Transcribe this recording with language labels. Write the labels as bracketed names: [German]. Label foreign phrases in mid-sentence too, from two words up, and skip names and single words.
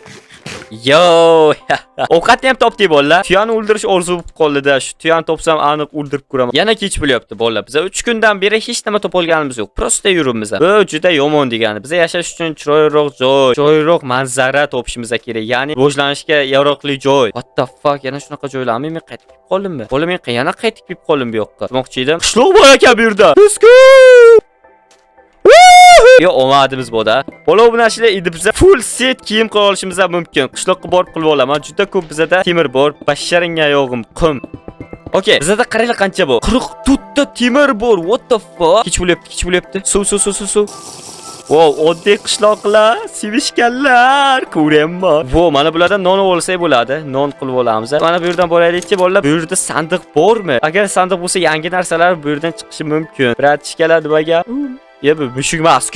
[Uzbek] Yo, ovqatni ham topdik bolalar. Tuyani o'ldirish orzu bo'lib qoldi-da. Shu tuyani topsam aniq o'ldirib ko'raman. Yana kech bo'lyapti bolalar. Biz 3 kundan beri hech nima topa olganimiz yo'q. Prosta yuribmiz. Bu juda yomon degani. Biz yashash uchun chiroyliroq joy, chiroyliroq manzara topishimiz kerak. Ya'ni rivojlanishga yaroqli joy. [English] What the fuck? [Uzbek] Yana shunaqa joylarmi? Men qaytib kelib qoldimmi? Bola, men yana qaytib kelib qoldim bu yoqqa. Demoqchi edim. Qishloq bor ekan bu yerda. [English] Let's go! [Uzbek] Yo, omadimiz boda. Bola, bu narsalar edi biza [English] full set [Uzbek] kiyim qilib olishimiz mumkin. Qishloqqa borib qilib olaman. Juda ko'p bizada temir bor. Basharingga yog'im qum. Okay, bizada qaranglar qancha bor. 44 ta temir bor. [English] What the fuck? [Uzbek] Kech bo'lyapti. Suv. Wow, oddiy qishloqlar, sevishganlar, ko'rayapman. Wow, mana bulardan non olsak bo'ladi. Non qilib olamiz. Mana bu yerdan boraylikchi bolalar. Bu yerda sandiq bormi? Agar sandiq bo'lsa, yangi narsalar bu yerdan chiqishi mumkin. Bratishkalar nimaga? Ye, bu mushuk emas-ku.